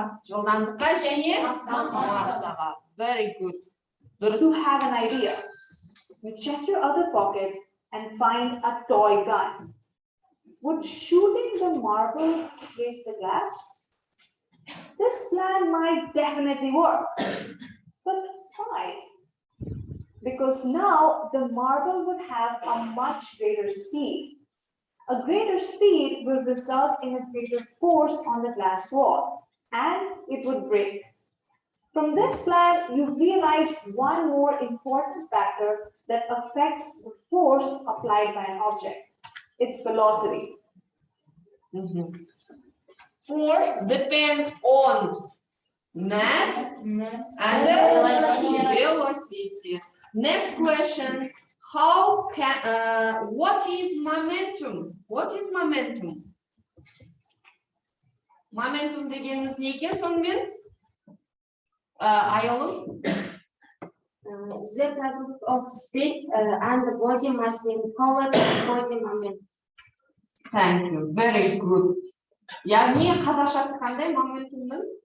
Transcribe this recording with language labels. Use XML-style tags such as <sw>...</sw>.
<kk>Жылдамдыққа және массаға.</kk> <en>Very good. to have an idea, you check your other pocket and find a toy gun. Would shooting the marble break the glass? This plan might definitely work. But why? Because now the marble would have a much greater speed. A greater speed will result in a greater force on the glass wall, and it would break. From this plan, you realize one more important factor that affects the force applied by an object. Its velocity. Force depends on mass and velocity. Next question. How can, what is momentum? What is momentum?</en> <kk>Momentum дегеніміз не екен сонымен? Айолым?</kk> <en>The product of speed and the body mass in called body moment. Thank you. Very good.</en> <kk>Яғни қазақшасы қандай моментумның?</kk>